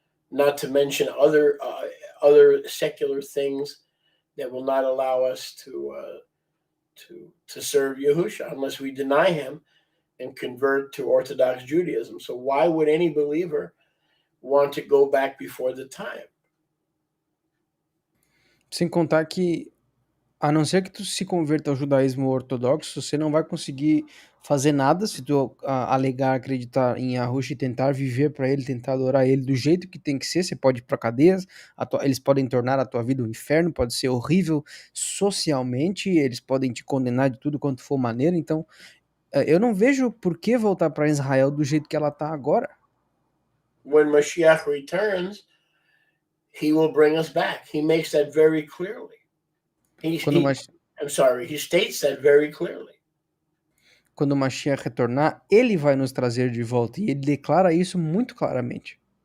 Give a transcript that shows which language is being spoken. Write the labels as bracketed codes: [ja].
[en] Not to mention other secular things that will not allow us to serve Yahusha unless we deny him and convert to Orthodox Judaism. So why would any believer want to go back before the time? [pt] Sem contar que, a não ser que tu se converta ao judaísmo ortodoxo, você não vai conseguir fazer nada se tu alegar acreditar em Yahushua e tentar viver para ele, tentar adorar ele do jeito que tem que ser. Você pode ir para cadeias, eles podem tornar a tua vida um inferno, pode ser horrível socialmente, eles podem te condenar de tudo quanto for maneira. Então, eu não vejo por que voltar para Israel do jeito que ela tá agora. [en] When Mashiach returns, he will bring us back. He makes that very clearly. He states that very clearly. [pt] Quando o Mashiach retornar, ele vai nos trazer de volta. E ele declara isso muito claramente.